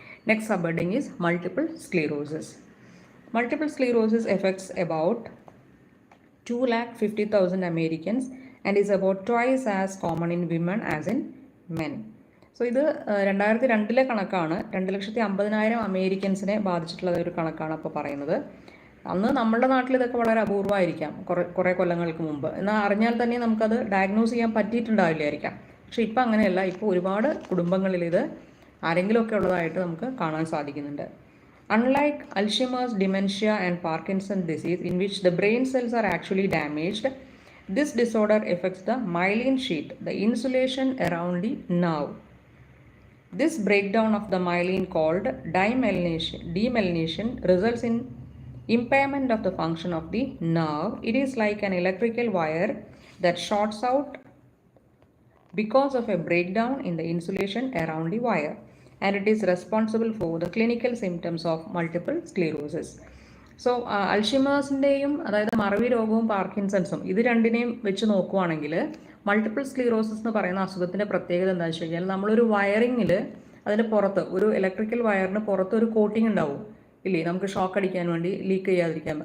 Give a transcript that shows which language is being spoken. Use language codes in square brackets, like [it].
[en] Next sub heading is multiple sclerosis. Multiple sclerosis effects about 250,000 Americans and is about twice as common in women as in men. [ml] So ഇത് 2002 കണക്കാണ്. 250,000 അമേരിക്കൻസിനെ ബാധിച്ചിട്ടുള്ള ഒരു കണക്കാണ് അപ്പോൾ പറയുന്നത്. അന്ന് നമ്മുടെ നാട്ടിൽ ഇതൊക്കെ വളരെ അപൂർവമായിരിക്കാം, കുറേ കൊല്ലങ്ങൾക്ക് മുമ്പ്. എന്നാൽ അറിഞ്ഞാൽ തന്നെ നമുക്കത് ഡയഗ്നോസ് ചെയ്യാൻ പറ്റിയിട്ടുണ്ടാവില്ലായിരിക്കാം. പക്ഷേ ഇപ്പം അങ്ങനെയല്ല. ഇപ്പോൾ ഒരുപാട് കുടുംബങ്ങളിൽ ഇത് ആരെങ്കിലുമൊക്കെ ഉള്ളതായിട്ട് നമുക്ക് കാണാൻ സാധിക്കുന്നുണ്ട്. [en] Unlike Alzheimer's, Dementia and Parkinson's disease, in which the brain cells are actually damaged, this disorder affects the myelin sheath, the insulation around the nerve. This breakdown of the myelin, called demyelination, results in impairment of the function of the nerve. It is like an electrical wire that shorts out because of a breakdown in the insulation around the wire, and it is responsible for the clinical symptoms of multiple sclerosis. [ml] So അൽഷിമേഴ്സിൻ്റെയും അതായത് മറവി രോഗവും പാർക്കിൻസൺസും ഇത് രണ്ടിനെയും വെച്ച് നോക്കുവാണെങ്കിൽ multiple sclerosis എന്ന് പറയുന്ന അസുഖത്തിൻ്റെ പ്രത്യേകത എന്താണെന്ന് വെച്ച് കഴിഞ്ഞാൽ നമ്മളൊരു വയറിങ്ങിൽ അതിന് പുറത്ത് ഒരു ഇലക്ട്രിക്കൽ വയറിന് പുറത്ത് ഒരു കോട്ടിംഗ് ഉണ്ടാവും ഇല്ലേ, നമുക്ക് ഷോക്ക് അടിക്കാൻ വേണ്ടി ലീക്ക് ചെയ്യാതിരിക്കാൻ.